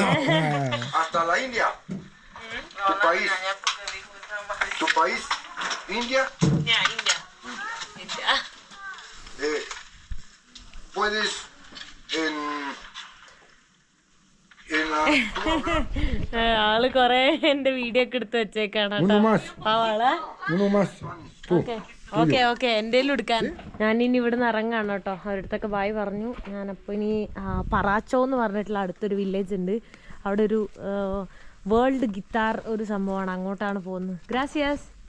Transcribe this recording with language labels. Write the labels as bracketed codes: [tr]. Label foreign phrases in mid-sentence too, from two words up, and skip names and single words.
[es] Hasta la India. ¿Tu país? ¿India? Ya, India. ¿Puedes en la... [ml] ആള് കൊറേ എന്റെ വീഡിയോ ഒക്കെ എടുത്ത് വെച്ചേക്കാണ് ഓക്കെ എന്റെ എടുക്കാൻ. ഞാനിനി ഇവിടുന്ന് ഇറങ്ങാണ് കേട്ടോ. അവരടുത്തൊക്കെ ബായ് പറഞ്ഞു. ഞാനപ്പോൾ ഇനി പറാച്ചോ എന്ന് പറഞ്ഞിട്ടുള്ള അടുത്തൊരു വില്ലേജ് ഉണ്ട്. അവിടെ ഒരു [en] world guitar [ml] ഒരു സംഭവമാണ്. അങ്ങോട്ടാണ് പോകുന്നത്. ഗ്രാസിയാസ്.